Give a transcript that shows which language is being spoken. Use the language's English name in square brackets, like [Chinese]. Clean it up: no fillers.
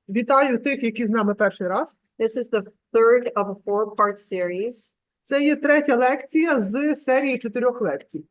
[Ukrainian] Вітаю тих, які з нами перший раз. [English] This is the third of a four-part series. [Ukrainian] Це є третя лекція з серії 4 лекцій.